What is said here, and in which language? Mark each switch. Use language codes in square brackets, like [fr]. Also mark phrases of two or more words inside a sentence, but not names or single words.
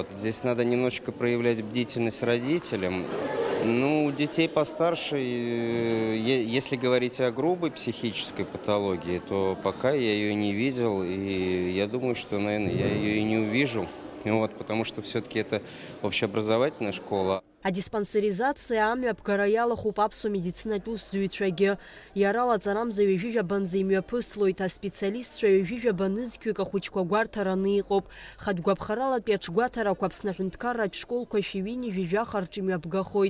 [ru] Здесь надо немножечко проявлять бдительность родителям. Ну, у детей постарше, если говорить о грубой психической патологии, то пока я ее не видел, и я думаю, что, наверное, я ее и не увижу, вот, потому что все-таки это общеобразовательная школа. [ab] Адиспансеризациа амҩаԥгара иалахуп аԥсуа медицинатә усзуҩцәагьы. Иара лаҵарамза ҩажәижәабанӡа имҩаԥыслоит, аспециалистцәа ҩажәижәаба нызқьҩык ахәыҷқәа гәарҭараны иҟоуп. Хатә гәаԥхаралатәи аҽгәаҭарақәа Аԥсны аҳәынҭқарратә школқәа шәиҩини ҩажәахарҿ имҩаԥгахоит.